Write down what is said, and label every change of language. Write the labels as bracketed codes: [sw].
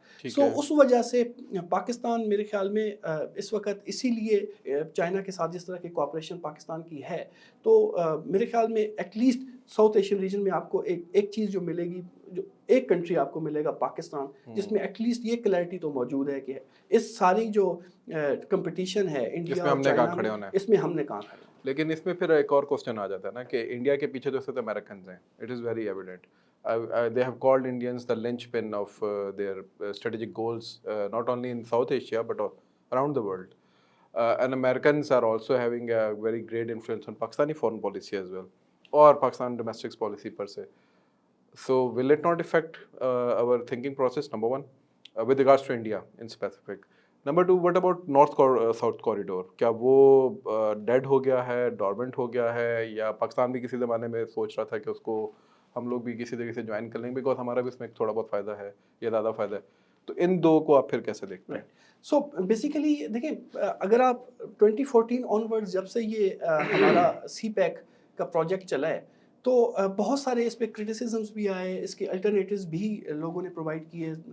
[ur] سو اس وجہ سے پاکستان میرے خیال میں اس وقت اسی لیے چائنا کے ساتھ جس طرح کی کوآپریشن پاکستان کی ہے, تو میرے خیال میں at least south Asian region میں آپ کو ایک چیز جو ملے گی, جو ایک کنٹری آپ کو ملے گا پاکستان, جس میں ایٹ لیسٹ یہ کلیئرٹی تو موجود ہے کہ اس ساری جو کمپٹیشن ہے انڈیا اور چائنا میں, اس میں ہم نے کہاں کھڑے. لیکن اس میں پھر ایک اور کوسچن آ جاتا ہے نا کہ انڈیا کے پیچھے جو صرف امریکنز ہیں, [en] It is very evident. They have called Indians the linchpin of their strategic goals, not only in South Asia but around the world. And Americans are also having a very great influence on Pakistani foreign policy as well, or Pakistan domestic policy per se. So will it not affect our thinking process, number one, with regards to India in specific? Number two, what about South corridor? [ur] کیا وہ dead ہو گیا ہے, dormant ہو گیا ہے, یا پاکستان بھی کسی زمانے میں سوچ رہا تھا کہ اس کو ہم لوگ بھی کسی طریقے سے جوائن کر لیں گے, بیکاز ہمارا بھی اس میں تھوڑا بہت فائدہ ہے یا زیادہ فائدہ ہے. تو ان دو کو آپ پھر کیسے دیکھتے ہیں؟ سو بیسیکلی دیکھیں, اگر آپ 2014 آنورڈ جب سے یہ ہمارا سی پیک کا پروجیکٹ چلا ہے, تو بہت سارے اس پہ کرٹیسزمس بھی آئے, اس کے الٹرنیٹیوز بھی لوگوں نے پرووائڈ کیے.